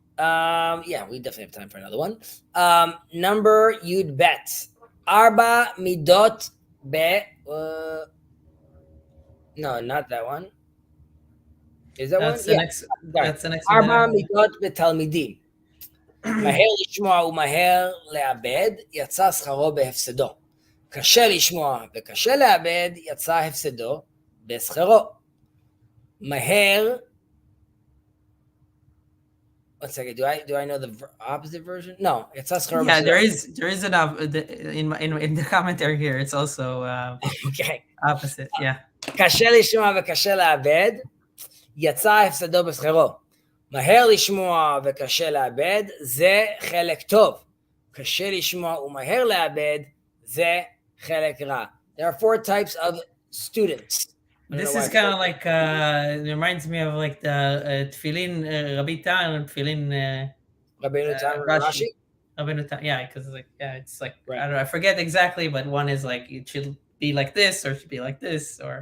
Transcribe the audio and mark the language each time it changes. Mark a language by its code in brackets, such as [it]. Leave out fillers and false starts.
[en] Yeah, we definitely have time for another one. Number Yud Bet. [he] Arba midot be. [en] No, not that one. Is that that's one? That's the next one. [he] Arba midot בתלמידים. מהר לשמוע ומהר לאבד, יצא שכרו בהפסדו. קשה לשמוע וקשה לאבד, יצא הפסדו בשכרו. מהר. [en] One second. Do I know the opposite version? No, it's Askar. Yeah, there is enough in the commentary here. It's also okay. Opposite. Yeah. [he] קשה לשמוע וקשה לאבד, יצא הפסדו בשכרו. מהר לשמוע וקשה לאבד, זה חלק טוב. קשה לשמוע ומהר לאבד, זה חלק רע. [en] There are 4 types of students. This is kind of like it reminds me of like the Tefillin Rabbi Tan and Tefillin Rabbeinu Tam and Rashi. Rabbeinu Tam, yeah, because it's like right. I don't know, I forget exactly, but one is like it should be like this or it should be like this or